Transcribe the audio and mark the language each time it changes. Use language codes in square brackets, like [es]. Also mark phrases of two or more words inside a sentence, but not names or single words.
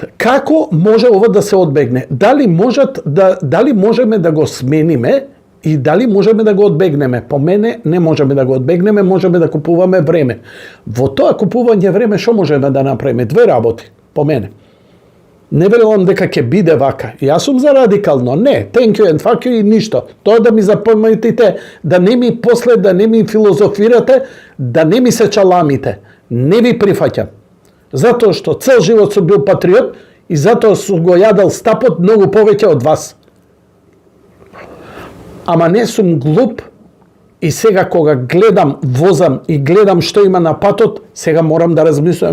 [mk] Како може ова да се одбегне? Дали можеме да го смениме и дали можеме да го одбегнеме? По мене не можеме да го одбегнеме, можеме да купуваме време. Во тоа купување време што можеме да направиме? Две работи, по мене. Не верувам дека ќе биде вака. Јас сум за радикално. Не, [en] thank you and fuck you [mk] и ништо. Тоа да ми запаметите, да не ми после, да не ми филозофирате, да не ми се чаламите. Не ви прифаќам. Затоа што цел живот сум бил патриот и затоа сум го јадал стапот многу повеќе од вас. Ама не сум глуп и сега кога гледам, возам и гледам што има на патот, сега морам да размислувам.